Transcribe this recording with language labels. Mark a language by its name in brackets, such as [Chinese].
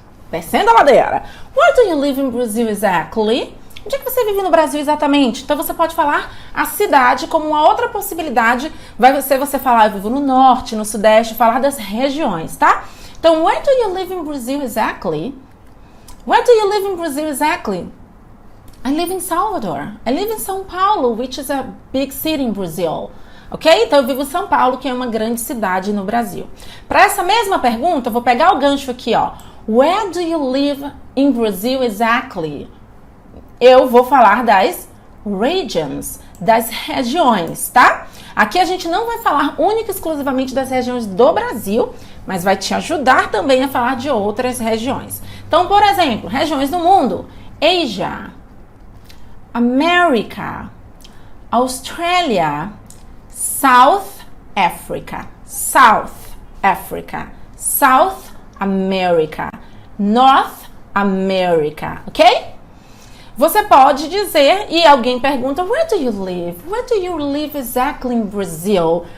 [Portuguese] Descendo a ladeira. [English] Where do you live in Brazil exactly? [Portuguese] Onde é que você você vive no Brasil exatamente? Então você pode falar a cidade como uma outra possibilidade. Vai ser você falar, eu vivo no norte, no sudeste, falar das regiões, tá? [English] Então, where do you live in Brazil exactly? Where do you live in Brazil exactly? I live in Salvador. I live in São Paulo, which is a big city in Brazil. Ok? [Portuguese] Então, eu vivo em São Paulo, que é uma grande cidade no Brasil. Para essa mesma pergunta, eu vou pegar o gancho aqui, ó. [English] Where do you live in Brazil exactly? [Portuguese] Eu vou falar das regions, das regiões, tá? Aqui a gente não vai falar única e exclusivamente das regiões do Brasil, mas vai te ajudar também a falar de outras regiões. Então, por exemplo, regiões do mundo: Asia, America, Australia, South Africa, South Africa, South America, North America, ok? Você pode dizer, e alguém pergunta, [English] where do you live? Where do you live exactly in Brazil?